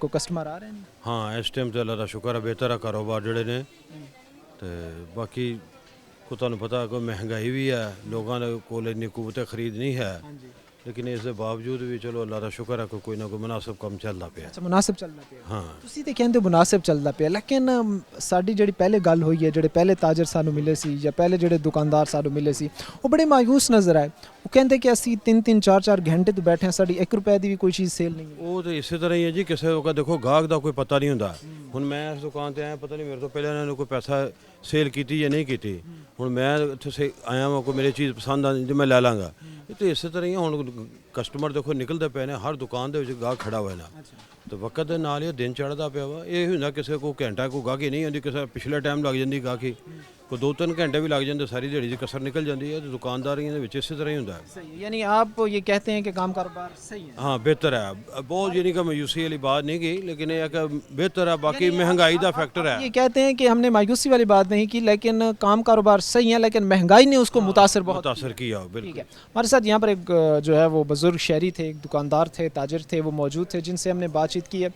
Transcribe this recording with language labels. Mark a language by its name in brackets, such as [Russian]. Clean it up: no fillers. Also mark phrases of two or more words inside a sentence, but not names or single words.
[Urdu] کوئی کسٹمر آ رہے ہیں؟ ہاں اس ٹائم تو اللہ کا شکر ہے، بہتر ہے کاروبار جڑے نے. تو باقی کو تمہیں پتا کوئی مہنگائی بھی ہے، لوگوں نے کول اتنی قوت خرید نہیں ہے، لیکن اس کے باوجود بھی چلو اللہ کا شکر ہے کہ کوئی نہ کوئی مناسب کام چلتا پیا. اچھا مناسب چلتا پیا. ہاں [Punjabi] ਤੁਸੀਂ ਤੇ ਕਹਿੰਦੇ ਮੁਨਾਸਿਬ ਚੱਲਦਾ ਪਿਆ, ਲੇਕਿਨ ਸਾਡੀ ਜਿਹੜੀ ਪਹਿਲੇ ਗੱਲ ਹੋਈ ਹੈ, ਜਿਹੜੇ ਪਹਿਲੇ ਤਾਜਰ ਸਾਨੂੰ ਮਿਲੇ ਸੀ ਜਾਂ ਪਹਿਲੇ ਜਿਹੜੇ ਦੁਕਾਨਦਾਰ ਸਾਨੂੰ ਮਿਲੇ ਸੀ, ਉਹ ਬੜੇ ਮਾਯੂਸ ਨਜ਼ਰ ਆਏ. ਉਹ ਕਹਿੰਦੇ ਕਿ ਅਸੀਂ 3-3 4-4 ਘੰਟੇ ਤੋਂ ਬੈਠੇ ਹਾਂ, ਸਾਡੀ 1 ਰੁਪਏ ਦੀ ਵੀ ਕੋਈ ਚੀਜ਼ ਸੇਲ ਨਹੀਂ ਹੈ. ਉਹ ਤੇ ਇਸੇ ਤਰ੍ਹਾਂ ਹੀ ਹੈ ਜੀ, ਕਿਸੇ ਦਾ ਦੇਖੋ ਗਾਹਕ ਦਾ ਕੋਈ ਪਤਾ ਨਹੀਂ ਹੁੰਦਾ. ਹੁਣ ਮੈਂ ਇਸ ਦੁਕਾਨ ਤੇ ਆਇਆ, ਪਤਾ ਨਹੀਂ ਮੇਰੇ ਤੋਂ ਪਹਿਲਾਂ ਇਹਨਾਂ ਨੇ ਕੋਈ ਪੈਸਾ ਸੇਲ ਕੀਤੀ ਜਾਂ ਨਹੀਂ ਕੀਤੀ. ਹੁਣ ਮੈਂ ਇੱਥੇ ਆਇਆ ਵਾਂ, ਕੋਈ ਮੇਰੀ ਚੀਜ਼ ਪਸੰਦ ਆ ਜੇ ਮੈਂ ਲੈ ਲਾਂਗਾ. ਇਹ ਤੇ ਇਸੇ ਤਰ੍ਹਾਂ ਹੀ ਹੁਣ ਕਸਟਮਰ ਦੇਖੋ ਨਿਕਲਦੇ ਪਏ ਨੇ, ਹਰ ਦੁਕਾਨ ਦੇ ਵਿੱਚ ਗਾਹਕ ਖੜਾ ਹੋਇਆ ਨਾ, ਤੇ ਵਕਤ ਦੇ ਨਾਲ ਇਹ ਦਿਨ ਚੜ੍ਹਦਾ ਪਿਆ ਵਾ. ਇਹ ਹੁੰਦਾ ਕਿਸੇ ਕੋ ਘੰਟਾ ਕੋਈ ਗਾਹਕੀ ਨਹੀਂ ਹੁੰਦੀ, ਕਿਸੇ ਪਿਛਲੇ ਟਾਈਮ ਲੱਗ ਜਾਂਦੀ ਗਾਹਕੀ, ਕੋਈ 2-3 ਘੰਟੇ ਵੀ ਲੱਗ ਜਾਂਦੇ, ਸਾਰੀ ਦਿਹਾੜੀ ਦੀ ਕਸਰ ਨਿਕਲ ਜਾਂਦੀ ہے. تو ਦੁਕਾਨਦਾਰੀਆਂ ਦੇ ਵਿੱਚ ਇਸੇ ਤਰ੍ਹਾਂ ਹੀ ਹੁੰਦਾ ہے. [Urdu] صحیح ہے. یعنی آپ یہ کہتے ہیں کہ کام کاروبار صحیح ہے؟ ہاں بہتر ہے بہت، یعنی کہ مایوسی والی بات نہیں کی، لیکن یہ کہ بہتر ہے. باقی مہنگائی کا فیکٹر ہے. یہ کہتے ہیں کہ ہم نے مایوسی والی بات نہیں کی، لیکن کام کاروبار صحیح ہے، لیکن مہنگائی نے اس کو متاثر بہت کیا. ٹھیک بالکل. ہے. ہمارے ساتھ یہاں پر ایک جو ہے وہ بزرگ شہری تھے، ایک دکاندار تھے، تاجر تھے، وہ موجود تھے جن سے ہم نے بات چیت کی ہے.